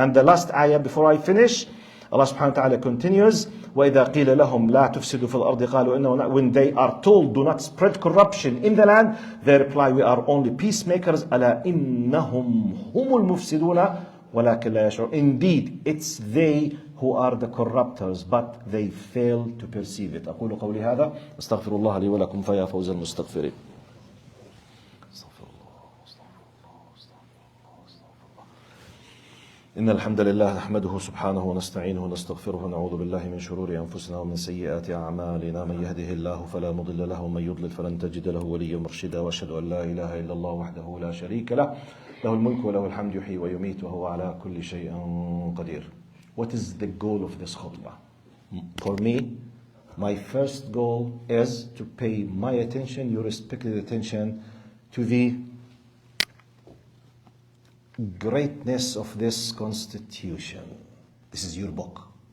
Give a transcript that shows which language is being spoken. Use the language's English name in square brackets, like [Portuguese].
[English] And the last ayah before I finish, Allah subhanahu wa ta'ala continues, [Arabic] وَإِذَا قِيلَ لَهُمْ لَا تُفْسِدُوا فِي الْأَرْضِ قَالُوا إِنَّهُ. [English] When they are told, do not spread corruption in the land, they reply, we are only peacemakers. [Arabic] أَلَا إِنَّهُمْ هُمُ الْمُفْسِدُونَ وَلَكِنْ لَا يَشْعُرُونَ. [English] Indeed, it's they who are the corruptors, but they fail to perceive it. [Arabic] أقول قولي هذا أستغفر الله لي ولكم فيا فوز المستغفرين. إن الحمد لله نحمده سبحانه ونستعينه ونستغفره ونعوذ بالله من شرور أنفسنا ومن سيئات أعمالنا من يهده الله فلا مضل له ومن يضلل فلن تجد له وليا مرشدا وأشهد أن لا إله إلا الله وحده لا شريك له له الملك وله الحمد يحيي ويميت وهو على كل شيء قدير. [English] What is the goal of this khutbah? For me, my first goal is to pay my attention, your respected attention, to the greatness of this constitution. This is your book.